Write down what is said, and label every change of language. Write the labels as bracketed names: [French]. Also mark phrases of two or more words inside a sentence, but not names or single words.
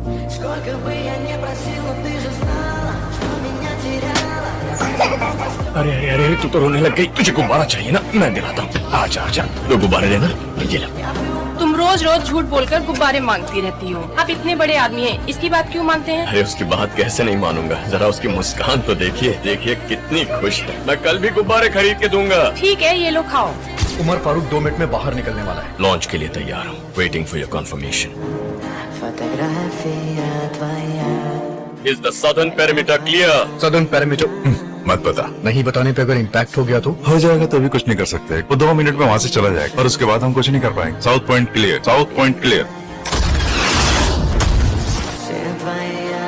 [Russian] Сколько бы я ни просил, но ты же знала, что меня теряла. [Hindi] अरे अरे अरे तू तो रोने लग गई। तुझे गुब्बारा चाहिए ना, मैं दिलाता हूँ। आजा आजा, दो गुब्बारे लेना। ये लो। तुम रोज रोज झूठ बोलकर गुब्बारे मांगती रहती हो। आप इतने बड़े आदमी हैं, इसकी बात क्यों मानते हैं? अरे उसकी बात कैसे नहीं मानूंगा, जरा उसकी मुस्कान तो देखिए, देखिए कितनी खुश है। मैं कल भी गुब्बारे खरीद के दूंगा। ठीक है, ये लो खाओ। उमर फारूक 2 मिनट में बाहर निकलने वाला है। लॉन्च के लिए तैयार हूँ, [English] waiting for your confirmation. [Russian] Фотография твоя. [English] Is the southern perimeter clear? southern parameter [Hindi] मत बता। नहीं बताने पे अगर इम्पैक्ट हो गया तो हो जाएगा तो भी कुछ नहीं कर सकते। वो 2 मिनट में वहाँ से चला जाएगा और उसके बाद हम कुछ नहीं कर पाएंगे। [English] South point clear, south point clear. [Russian] Сын твоей